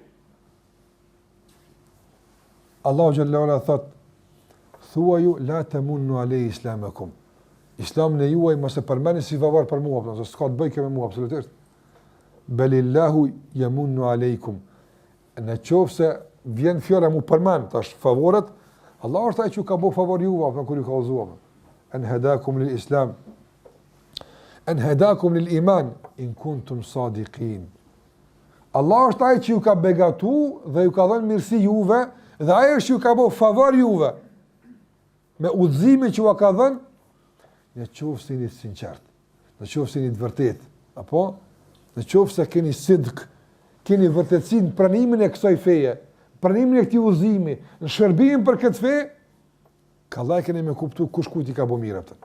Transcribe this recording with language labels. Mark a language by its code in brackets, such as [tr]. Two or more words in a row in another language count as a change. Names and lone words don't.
[ar] الله جل وعلا [sq] thot, thua ju, [ar] لا تمنوا علي إسلامكم. [sq] Islam në juaj mos e përmeni si favar për mua, se s'ka të bëj kjo me mua, absolutisht. [ar] بل الله يمن عليكم. [sq] Në qoftë se vjen fjala mu përmend tash favoret, Allah është ai që ka bëu favor juve, apo kur ju ka udhëzuar. [ar] أن هداكم للإسلام. أن هداكم للإيمان إن كنتم صادقين. [sq] Allah është ai që ju ka begatu dhe ju ka dhënë mirësi juve, dhe ai është që ju ka bëu favor juve. Me udhëzimin që ju ka dhënë, në qoftë se jeni të sinqert, në qoftë se jeni të vërtet, apo në qoftë se keni sidq, keni vërtetësi në pranimin e kësaj feje, pranimin e këtij udhëzimi, në shërbimin për këtë fe, kallaj keni me kuptu kush kujt i ka bëu mirë atë.